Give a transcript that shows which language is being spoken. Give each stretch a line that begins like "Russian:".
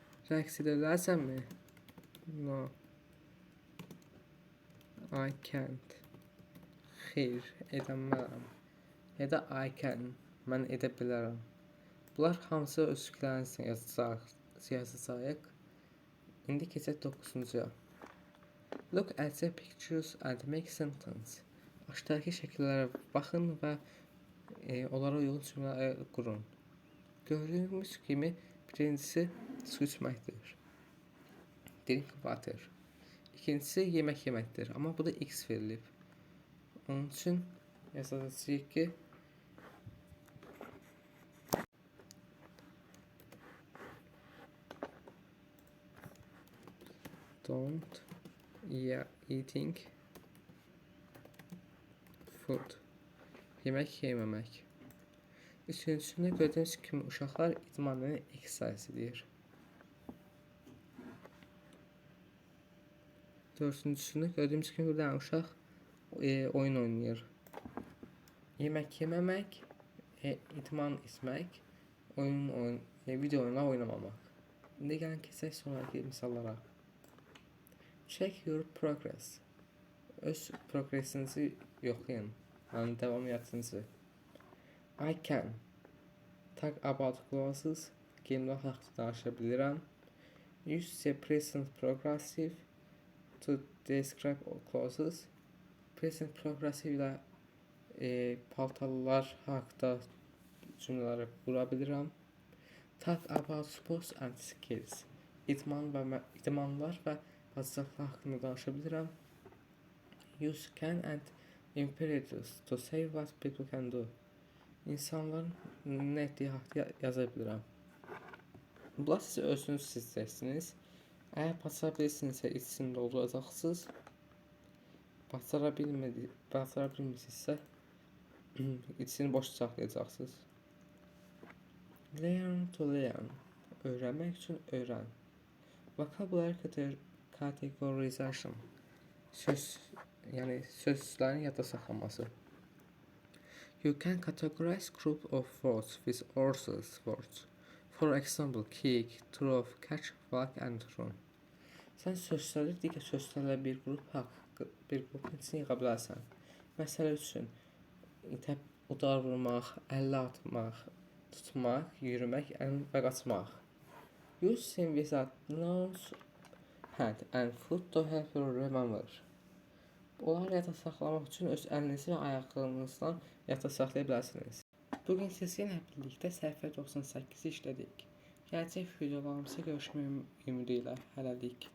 Azerbaijani: Rəqs edə bilərsənmi?
English: No, I can't.
Azerbaijani: Xeyr, edəmərəm. Ya da
English: I can,
Azerbaijani: mən edə bilərəm. Bunlar hamısı öz fikirlərini yazacağıq. İndi keçək 9-cuya.
English: Look at the pictures and make sentence.
Azerbaijani: Aşağıdakı şəkillərə baxın və onlara uyğun cümlələr qurun. Gördüyümüz kimi birincisi su içməkdir.
English: Drink water.
Azerbaijani: İkincisi yemək yeməkdir. Amma bu da X verilib. Onun üçün yazacağıq ki
English: don't eating food.
Azerbaijani: Yemək yeməmək. Üçüncüsündə gördüyünüz kimi uşaqlar idmanını exercise edir. Dördüncüsündə gördüyümüz kimi bir dənə uşaq oyun oynayır. Yemək yeməmək, idman etmək, video oyunlar oynamamaq. İndi gəlin keçək sonraki misallara.
English: Check your progress.
Azerbaijani: Öz progresinizi yoxlayın. Yəni davamiyyətinizi.
English: I can talk about classes.
Azerbaijani: Geyimlər haqqında danışa bilirəm.
English: Use the present progressive to describe classes.
Azerbaijani: Present progressive ilə paltarlar haqqında cümlələri qura bilirəm.
English: Talk about sports and skills.
Azerbaijani: İdmanlar və bacarıqlar haqqında danışa bilirəm.
English: Use can and imperatives to say what people can do.
Azerbaijani: İnsanların nə etdiyi haqqında yaza bilirəm. Bunlar siz özünüz seçəcəksiniz. Əgər bacara bilirsinizsə içini dolduracaqsınız. Bacara bilmirsinizsə içini boş saxlayacaqsınız.
English: Learn to learn.
Azerbaijani: Öyrənmək üçün öyrən.
English: Vocabulary categorization.
Azerbaijani: Yəni sözlərin yadda saxlanması.
English: You can categorize group of words with words. For example, kick, throw, catch, walk and run.
Azerbaijani: Sən sözləri digər sözlərlə bir qrupun içine yığa bilərsən. Məsələ üçün, udar vurmaq, əllə atmaq, tutmaq, yürümək və qaçmaq.
English: Use same without nouns, hand and foot to help you remember.
Azerbaijani: Onları yadda saxlamaq üçün öz əlinizi və ayaqlarınızdan yadda saxlaya bilərsiniz. Bugün sizinlə birlikdə səhifə 98-i işlədik. Gələcək videolarımızda görüşmək ümidi ilə hələlik.